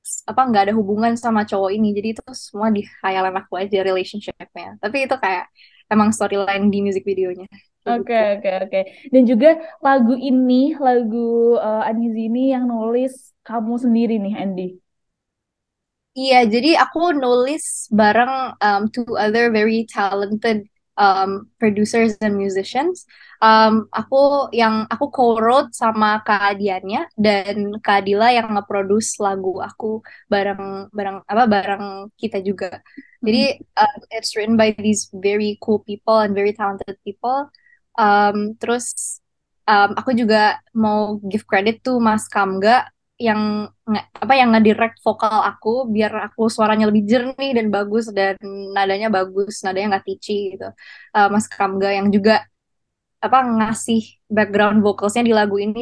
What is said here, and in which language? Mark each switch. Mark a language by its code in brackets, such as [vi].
[id] apa nggak ada hubungan sama cowok ini. Jadi itu semua di khayalan aku aja relationship-nya. Tapi itu kayak emang storyline di music videonya kayak Oke, gitu. oke, oke. Dan juga lagu ini, lagu Uneasy ini yang nulis kamu sendiri nih, Andy. Iya, jadi aku nulis bareng [en] two other very talented producers and musicians. [id] Aku co-wrote sama Kak Adiannya dan Kak Adila yang nge-produce lagu aku bareng bareng bareng kita juga. Jadi Mm-mm. [en] it's written by these very cool people and very talented people. [id] Terus aku juga mau [en] give credit to [id] Mas Kamga yang yang ngedirect vokal aku biar aku suaranya lebih jernih dan bagus dan nadanya bagus, nadanya nggak pitchy gitu. Mas Kamga yang juga ngasih background vocalsnya di lagu ini.